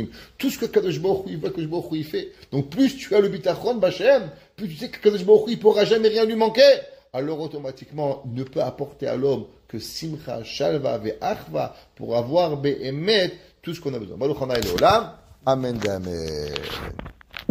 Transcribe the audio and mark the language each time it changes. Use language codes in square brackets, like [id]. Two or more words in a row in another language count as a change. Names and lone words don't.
[fr] Tout ce que [he] הקדוש ברוך הוא, הקדוש ברוך הוא, [fr] il fait. Donc plus tu as le bitachon, Bachem, plus tu sais qu' [he] הקדוש ברוך הוא, [fr] il ne pourra jamais rien lui manquer. Alors automatiquement, il ne peut apporter à l'homme que [he] שמחה, שלווה, ואחווה, [fr] pour avoir Be'emet, tout ce qu'on a besoin. [he] ברוך ה' לעולם. אמן, אמן.